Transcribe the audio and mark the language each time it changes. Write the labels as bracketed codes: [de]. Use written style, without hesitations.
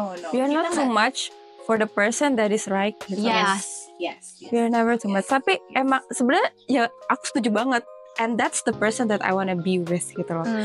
[en] We are not too much for the person that is right. [id] Gitu. [en] Yes. We are never too much. [id] Tapi emang sebenarnya ya aku setuju banget. [en] And that's the person that I wanna be with [id] gitu loh.